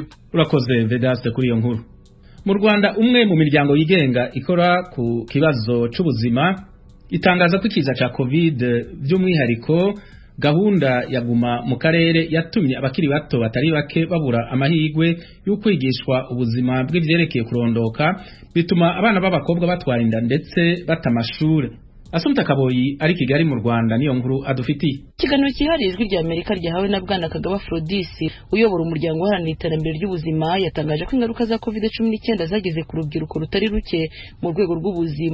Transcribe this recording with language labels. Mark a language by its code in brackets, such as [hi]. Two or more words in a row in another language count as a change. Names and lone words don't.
[rn] Urakoze Vedaste kuri iyo nkuru. Mu Rwanda umwe mu miryango yigenga ikora ku kibazo c'ubuzima itangaza ko ikiza ca covid by'umwihariko gahunda yaguma mu karere yatumye abakiri bato batari bake babura amahirwe yo kwigishwa ubuzima bw'ivyerekeye kurondoka, bituma abana b'abakobwa batwara inda ndetse batamashure. Asumta Kaboyi ari Kigali mu Rwanda niyo nkuru adufitiye. [rw] Ikiganiro cyihariye ijwi rya Amerika ryahawe na Bwana Kagaba Aphrodisi uyobora umuryango uharanira iterambere ry'ubuzima yatangaje ko ingaruka za COVID-19 zageze ku rubyiruko rutari ruke mu rwego rw'ubuzima.